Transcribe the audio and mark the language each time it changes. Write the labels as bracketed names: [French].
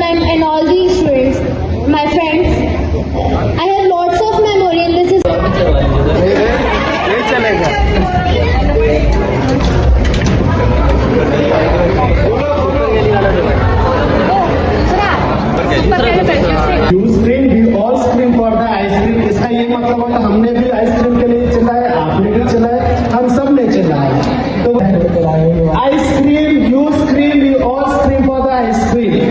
[English] and all the students, my friends. I have lots of memory and this is You scream, we all scream for the ice cream. [Hindi] इसका ये मतलब है हमने भी ice cream के लिए चिल्लाए, आपने भी चिल्लाए, हम सब ने चिल्लाए. [English] तो ice cream, you scream, we all scream for the ice cream.